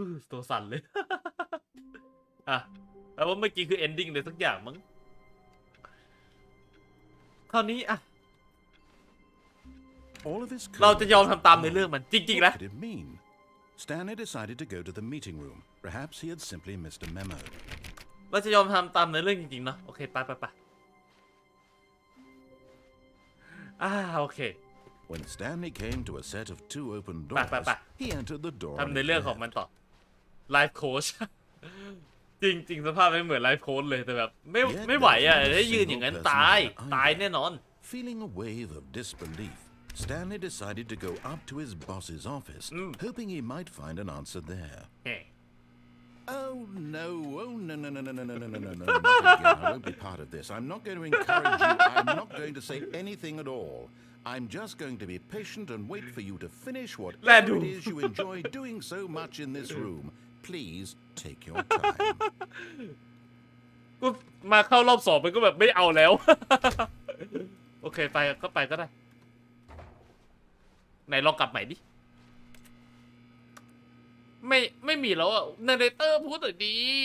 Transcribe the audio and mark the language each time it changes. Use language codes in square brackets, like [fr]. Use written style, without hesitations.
[th] ตัวสั่นเลย อ่ะแล้วว่าเมื่อกี้คือ ending เลยสักอย่างมั้งคราวนี้อ่ะเราจะยอมทำตามในเรื่องมันจริงๆแล้ว [en] Stanley decided to go to the meeting room. Perhaps he had simply missed a memo. [th] เราจะยอมทำตามในเรื่องจริงๆเนาะโอเคไปโอเค [en] When Stanley came to a set of two open doors, he entered the door. [th] ทำในเรื่องของมันต่อ Life Coach จริงสภาพไม่เหมือน Life Coach เลยแต่แบบไม่ไหวอ่ะถ้ายืนอย่างนั้นตายแน่นอน [en] Feeling a wave of disbelief, Stanley decided to go up to his boss's office, hoping he might find an answer there. Oh no, not again. I won't be part of this. I'm not going to encourage you. I'm not going to say anything at all. I'm just going to be patient and wait for you to finish whatever it is you enjoy doing so much in this room. Please take your time. [th] ก็มาเข้ารอบ2มันก็แบบไม่เอาแล้ว โอเคไปก็ไปก็ได้ไหนลองกลับใหม่ดิไม่มีแล้วอ่ะนาร์เรเตอร์พูดหน่อยดี